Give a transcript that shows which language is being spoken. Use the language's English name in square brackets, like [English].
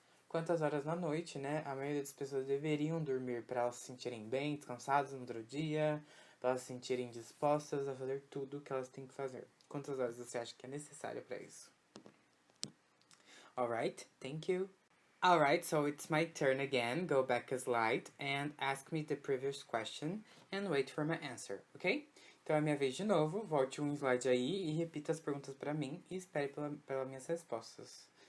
[Portuguese] Quantas horas na noite, né? A maioria das pessoas deveriam dormir para elas se sentirem bem, descansadas no outro dia, para elas se sentirem dispostas a fazer tudo o que elas têm que fazer. Quantas horas você acha que é necessário para isso? [English] Alright, thank you. Alright, so it's my turn again. Go back a slide and ask me the previous question and wait for my answer, ok? [Portuguese] Então é minha vez de novo, volte um slide aí e repita as perguntas para mim e espere pelas minhas respostas.